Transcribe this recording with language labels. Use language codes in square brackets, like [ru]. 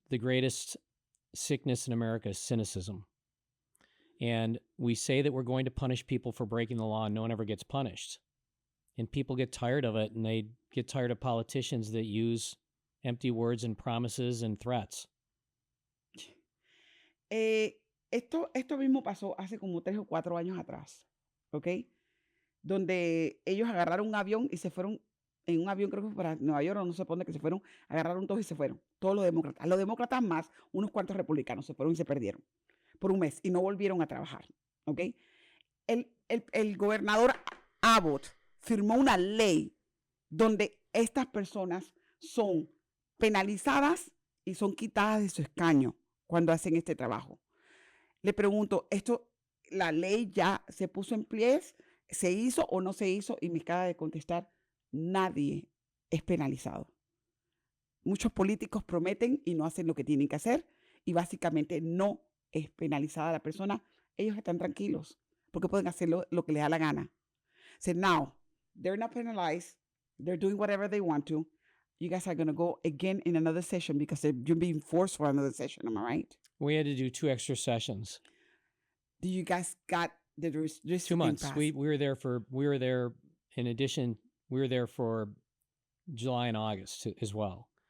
[en] The greatest sickness in America is cynicism. And we say that we're going to punish people for breaking the law and no one ever gets punished. And people get tired of it, and they get tired of politicians that use empty words and promises and threats. [es] Esto mismo pasó hace como 3 o 4 años atrás, ¿ok? Donde ellos agarraron un avión y se fueron en un avión, creo que fue para Nueva York o no sé por dónde, que se fueron, agarraron todos y se fueron, todos los demócratas. Los demócratas más unos cuantos republicanos se fueron y se perdieron por un mes y no volvieron a trabajar, ¿ok? El gobernador Abbott firmó una ley donde estas personas son penalizadas y son quitadas de su escaño cuando hacen este trabajo. Le pregunto, la ley ya se puso en pie, se hizo o no se hizo, y me acaba de contestar, nadie es penalizado. Muchos políticos prometen y no hacen lo que tienen que hacer, y básicamente no es penalizada la persona. Ellos están tranquilos porque pueden hacer lo que les da la gana. [en] So now, they're not penalized, they're doing whatever they want to. You guys are going to go again in another session because you're being forced for another session. Am I right? We had to do 2 extra sessions. Do you guys got the 2 months? We were there in addition, we were there for July and August as well.